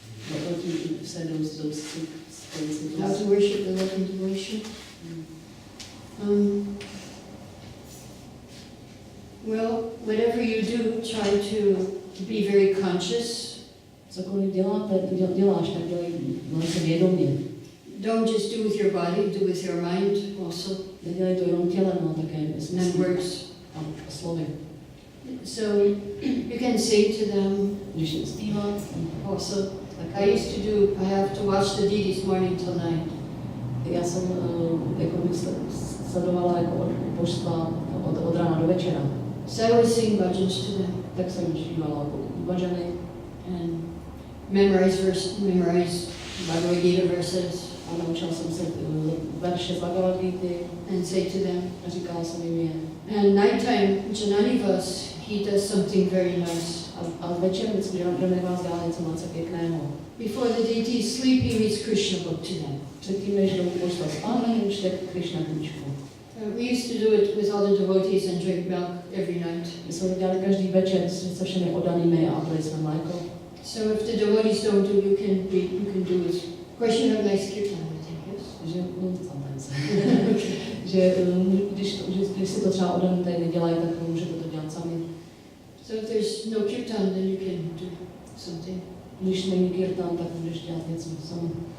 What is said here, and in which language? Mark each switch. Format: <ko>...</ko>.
<en>What you said those 6 principles. How to worship the love and devotion? Well, whatever you do, try to be very conscious.</en> <cs>Cokoliv děláš, tak dělej velice vědomě.</cs> <en>Don't just do with your body, do with your mind also.</en> <cs>Nedělej to jenom tělem, ale také</cs> <en>And words.</en> <cs>A slovy.</cs> <en>So you can say to them,</en> <cs>Když jim zpívat,</cs> <en>also, I used to do, I have to watch the deities morning till night.</en> <cs>Já jsem jako sledovala jako od božstva od rána do večera.</cs> <en>So I would sing bhajans to them</en> <cs>Tak jsem zpívala bhajany</cs> <en>and memorize Bhagavad Gita verses</en> <cs>a naučila jsem se verše z Bhagavad Gity</cs> <en>and say to them.</en> <cs>a říkala jsem jim je.</cs> <en>And nighttime, Jananivas, he does something very nice.</en> <cs>A večer vždycky Jananivas dělá něco moc pěkného.</cs> <en>Before the deity sleep, he reads Krishna book to them.</en> <cs>Předtím, než jdou božstva spánku, čte Krishna knížku.</cs> <en>We used to do it with all the devotees and drink milk every night.</en> <cs>My jsme to dělali každý večer se všemi oddanými a pili jsme mléko.</cs> <en>So if the devotees don't do, you can do it. Of course, you have nice kirtan, I think, yes?</en> <cs>Že,</cs> <en>sometimes.</en> <cs>že když si to třeba oddaný nedělají, tak můžete to dělat sami.</cs> <en>So if there's no kirtan, then you can do something.</en> <cs>Když není kirtan, tak můžeš dělat něco sami.</cs>